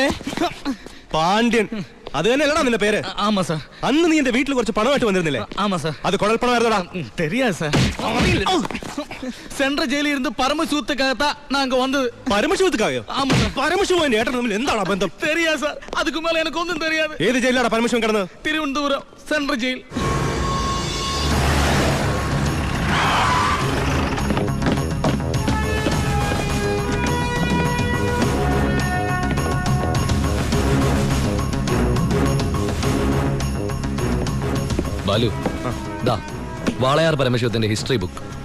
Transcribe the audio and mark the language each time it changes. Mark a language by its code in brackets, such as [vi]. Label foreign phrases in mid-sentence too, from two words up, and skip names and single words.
[ml] പാണ്ഡ്യൻ, അത് തന്നെയല്ലടാ നിന്റെ പേര്? [ta] ஆமா சார். [ml] അന്ന് നീ എന്റെ വീട്ടിൽ കുറച്ച് പണമായിട്ട് വന്നിരുന്നില്ലേ? [ta] ஆமா சார். [ml] അത് കുഴൽപ്പണമായിരുന്നടാ. [ta] தெரியாது சார். சென்ற ஜெயிலில் இருந்து பரமசூத்துக்காகத்தான் நாங்க வந்தது. [ml] പരമശിവത്തുക്കായോ? [ta] ஆமா சார். [ml] പരമശിവൻ എന്റെ ഏട്ടൻ തമ്മിൽ എന്താണ് ബന്ധം? [ta] தெரியாது சார். அதுக்கு மேல எனக்கு ஒன்றும் தெரியாது. [ml] ഏത് ജയിലാണ് പരമശിവൻ കിടന്നത്? [ta] திருவனந்தபுரம் சென்ட்ரல் ஜெயில். [ml] ബാലു, ദാ വാളയാർ പരമശിവത്തിന്റെ ഹിസ്റ്ററി ബുക്ക്.